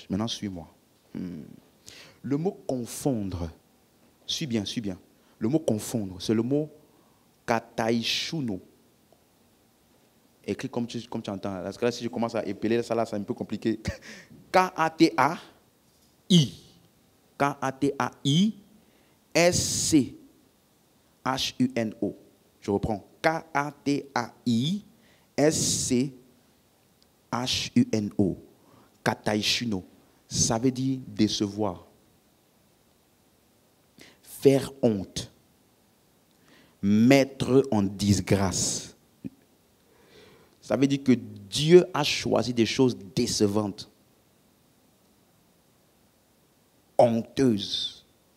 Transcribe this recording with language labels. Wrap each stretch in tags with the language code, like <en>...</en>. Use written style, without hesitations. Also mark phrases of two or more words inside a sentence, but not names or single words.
<fr>Maintenant, suis-moi. Le mot confondre, suis bien. Le mot confondre, c'est le mot kataishuno. Écrit comme tu entends. Parce que là, si je commence à épeler ça, là, c'est un peu compliqué. K-A-T-A-I. K-A-T-A-I-S-C-H-U-N-O. Je reprends. K-A-T-A-I-S-C-H-U-N-O. Kataishuno. Ça veut dire décevoir. Faire honte. Mettre en disgrâce. Ça veut dire que Dieu a choisi des choses décevantes, honteuses.</fr>